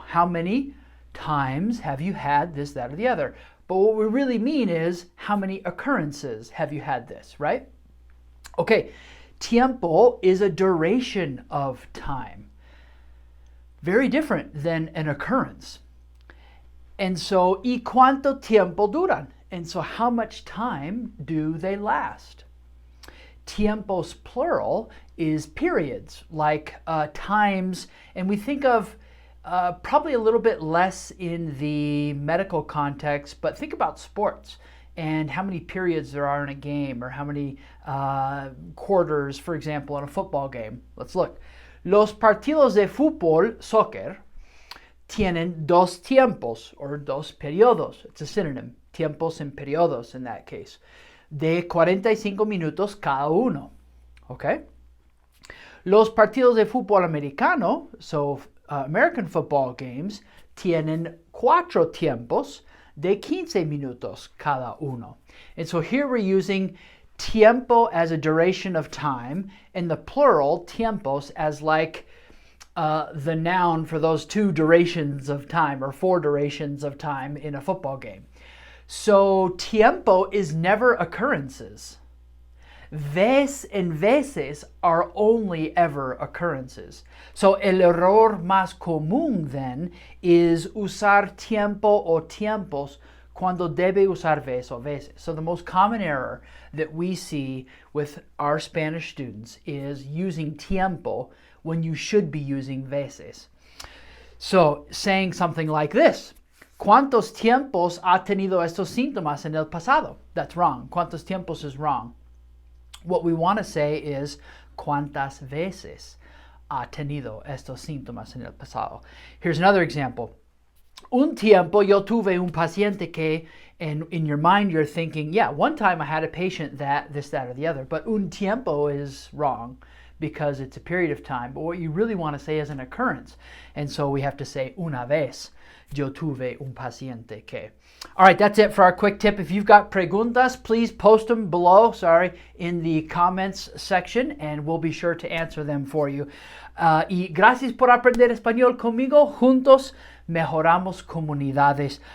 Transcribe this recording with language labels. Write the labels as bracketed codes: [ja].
[en] How many times have you had this, that, or the other? But what we really mean is how many occurrences have you had this, right? Okay, tiempo is a duration of time. Very different than an occurrence. And so, [es] ¿y cuánto tiempo duran? [en] And so how much time do they last? Tiempos plural is periods, like times, and we think of probably a little bit less in the medical context, but think about sports and how many periods there are in a game or how many quarters, for example, in a football game. Let's look. [es] Los partidos de fútbol, soccer, tienen dos tiempos or dos periodos. [en] It's a synonym. Tiempos and periodos in that case. [es] De 45 minutos cada uno. Okay? Los partidos de fútbol americano, [en] so American football games, [es] tienen cuatro tiempos de 15 minutos cada uno. [en] And so here we're using tiempo as a duration of time and the plural tiempos as like the noun for those two durations of time or four durations of time in a football game. So tiempo is never occurrences. Vez and veces are only ever occurrences. [es] So el error más común then is usar tiempo o tiempos cuando debe usar vez o veces. [en] So the most common error that we see with our Spanish students is using tiempo when you should be using veces. So saying something like this. [es] ¿Cuántos tiempos ha tenido estos síntomas en el pasado? [en] That's wrong. ¿Cuántos tiempos is wrong. What we want to say is [es] ¿cuántas veces ha tenido estos síntomas en el pasado? [en] Here's another example. [es] Un tiempo yo tuve un paciente que, [en] and in your mind you're thinking, yeah, one time I had a patient that, this, that, or the other. But un tiempo is wrong because it's a period of time. But what you really want to say is an occurrence. And so we have to say [es] una vez yo tuve un paciente que. [en] All right, that's it for our quick tip. If you've got preguntas, please post them below, in the comments section, and we'll be sure to answer them for you. [es] Y gracias por aprender español conmigo. Juntos mejoramos comunidades.